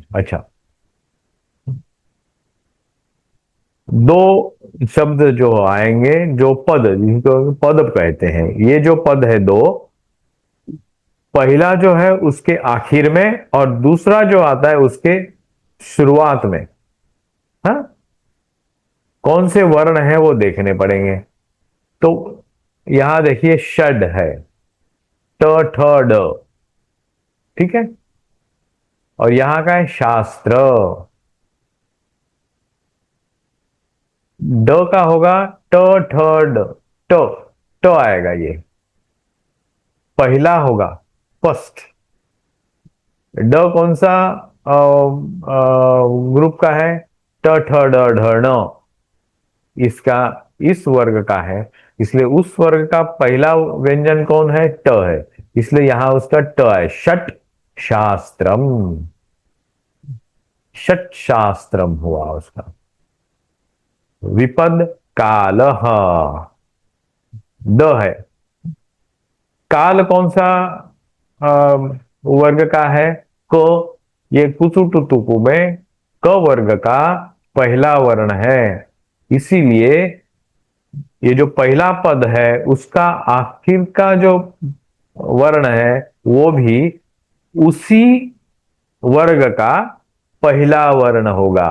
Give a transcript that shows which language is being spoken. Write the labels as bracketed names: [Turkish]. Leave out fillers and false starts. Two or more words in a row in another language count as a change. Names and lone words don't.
[Hindi] अच्छा, दो शब्द जो आएंगे, जो पद, जिनको पद कहते हैं, ये जो पद है दो, पहला जो है उसके आखिर में और दूसरा जो आता है उसके शुरुआत में। हाँ, कौन से वर्ण है वो देखने पड़ेंगे। तो यहां देखिए षड है, ट ठ ड, ठीक है। और यहां का है शास्त्र, ड का होगा ट ठ ड, ट, ट आएगा, ये पहला होगा, फर्स्ट। ड कौन सा ग्रुप का है? ट ठ ड ढ ण, इसका, इस वर्ग का है, इसलिए उस वर्ग का पहला व्यंजन कौन है? ट है, इसलिए यहां उसका ट है। [Sanskrit] षट शास्त्रम, षट शास्त्रम [Hindi] हुआ उसका। [Sanskrit] विपद कालः, [Hindi] द है। काल कौन सा वर्ग का है? क, ये कुसुटुतुकु में क वर्ग का पहला वर्ण है, इसीलिए ये जो पहला पद है उसका आखिर का जो वर्ण है वो भी उसी वर्ग का पहला वर्ण होगा।